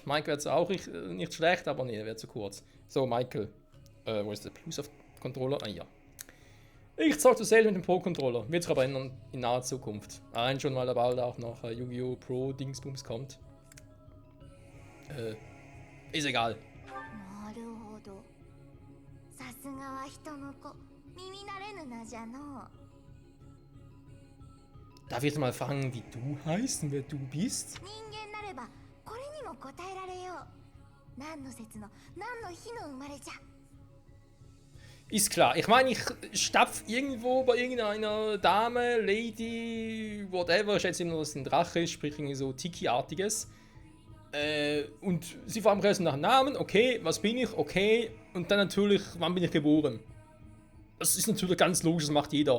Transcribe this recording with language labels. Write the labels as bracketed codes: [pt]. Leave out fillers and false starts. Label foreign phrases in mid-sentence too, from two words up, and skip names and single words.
[de] Mike wäre zwar auch nicht schlecht, aber nee, der wäre zu kurz. So, Michael. Wo ist der Plus auf Controller? Ah ja. Ich zocke selten mit dem Pro-Controller. Wird sich aber ändern in naher Zukunft. Allein schon, weil da bald auch noch Yu-Gi-Oh! Pro Dingsbums kommt. Ist egal. [ja] なるほど。さすがは人の子。耳慣れぬ名じゃの。 [de] Darf ich mal fragen, wie du heißt und wer du bist? [ja] 人間なればこれにも答えられよう。何の説の何の日の生まれじゃ。 [de] Ist klar. Ich meine, ich stapf irgendwo bei irgendeiner Dame, [en] Lady, whatever. [de] Ich schätze immer, dass es ein Drache ist, sprich irgendwie so Tiki-artiges. Und sie fragen mich nach dem Namen, okay, was bin ich, okay. Und dann natürlich, wann bin ich geboren? Das ist natürlich ganz logisch, das macht jeder.